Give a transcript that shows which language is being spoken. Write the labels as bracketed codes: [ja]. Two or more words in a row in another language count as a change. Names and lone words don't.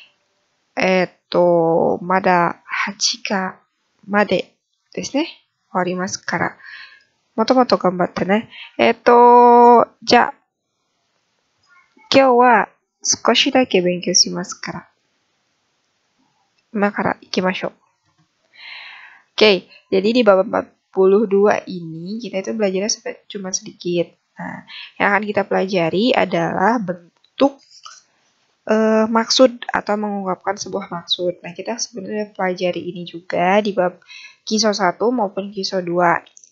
[ja] まだ8課までですね。終わりますから。もともと頑張ってね。じゃあ、今日は少しだけ勉強しますから。今から行きましょう。 [id] Oke, jadi di bab 42 ini kita itu belajarnya cuma sedikit. Nah, yang akan kita pelajari adalah bentuk maksud atau mengungkapkan sebuah maksud. Nah, kita sebenarnya pelajari ini juga di bab Kiso 1 maupun Kiso 2.